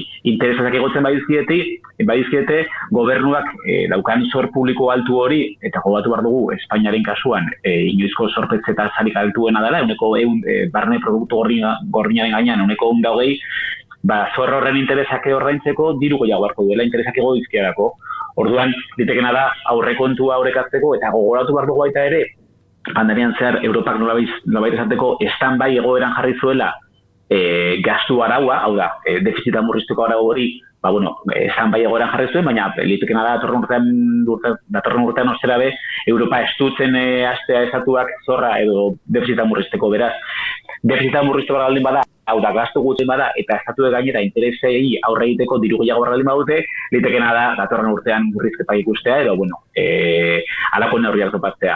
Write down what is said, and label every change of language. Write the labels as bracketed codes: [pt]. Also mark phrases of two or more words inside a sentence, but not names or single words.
[eu] Interesasak igotzen badizkiete, gobernuak daukan zor publiko altu hori, eta gogatu behar dugu, Espainiaren kasuan, inoizko zorpetze eta zarik altuena dela, uneko barne produktu gorrinaren gainean, uneko 120, zor horren interesak ordaintzeko diru gehiago beharko duela interesak igo dizkiarako. Orduan, litekena da aurrekontua aurrekatzeko eta gogoratu behar dugu baita ere, pandemian zehar Europak nolabait esateko stand-by egoeran jarri zuela gastu araua, hau da, defizita murriztuko arau hori, stand-by egoeran jarri zuen, baina litekena da datorren urtean ostera be, Europa estutzen hastea estatuak zorra edo defizita murrizteko, beraz. Defizita murriztuko baldin bada, hau da, gastu gutxien bada, eta estatuek gainera interesei aurre egiteko diru gehiago baldin badute, litekena da datorren urtean murrizketa ikustea, edo, halako neurriak topatzea.